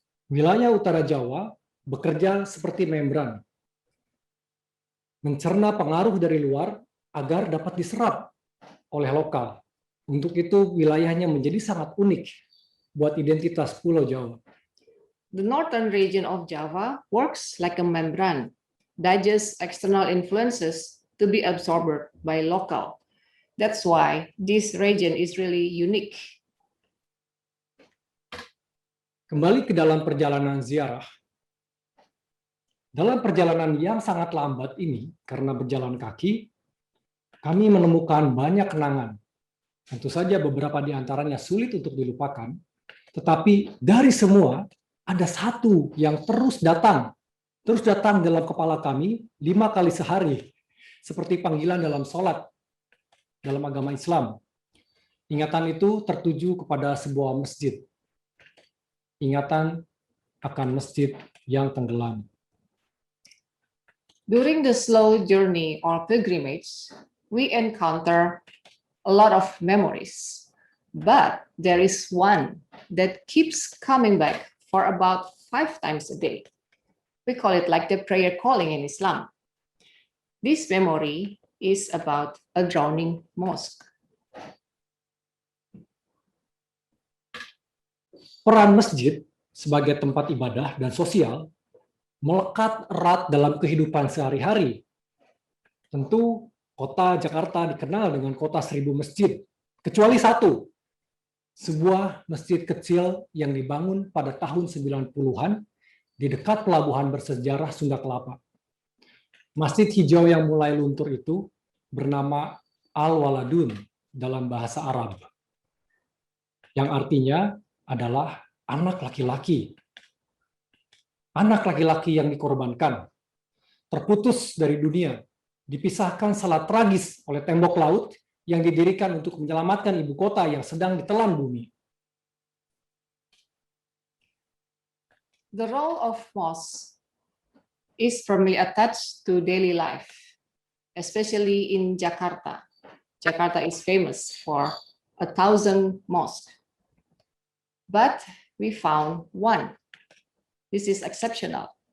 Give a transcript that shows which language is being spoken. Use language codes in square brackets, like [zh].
[id] Wilayah utara Jawa bekerja seperti membran, mencerna pengaruh dari luar agar dapat diserap oleh lokal. Untuk itu wilayahnya menjadi sangat unik buat identitas Pulau Jawa. [en] The northern region of Java works like a membrane, digests external influences to be absorbed by local. That's why this region is really unique. [id] Kembali ke dalam perjalanan ziarah. Dalam perjalanan yang sangat lambat ini, karena berjalan kaki, kami menemukan banyak kenangan. Tentu saja beberapa di antaranya sulit untuk dilupakan, tetapi dari semua, ada satu yang terus datang dalam kepala kami 5 kali sehari, seperti panggilan dalam sholat dalam agama Islam. Ingatan itu tertuju kepada sebuah masjid. Ingatan akan masjid yang tenggelam. [en] During the slow journey or pilgrimage, we encounter a lot of memories, but there is one that keeps coming back for about 5 times a day. We call it like the prayer calling in Islam. This memory is about a drowning mosque. [id] Peran masjid sebagai tempat ibadah dan sosial melekat erat dalam kehidupan sehari-hari. Tentu kota Jakarta dikenal dengan kota 1000 masjid, kecuali satu, sebuah masjid kecil yang dibangun pada tahun 90-an di dekat pelabuhan bersejarah Sunda Kelapa. Masjid hijau yang mulai luntur itu bernama Al-Waladun dalam bahasa Arab, yang artinya adalah anak laki-laki. Anak laki-laki yang dikorbankan, terputus dari dunia, dipisahkan secara tragis oleh tembok laut yang didirikan untuk menyelamatkan ibu kota yang sedang ditelan bumi. [en] The role of mosque is firmly attached to daily life, especially in Jakarta. Jakarta is famous for 1,000 mosques. But we found one. This is exceptional.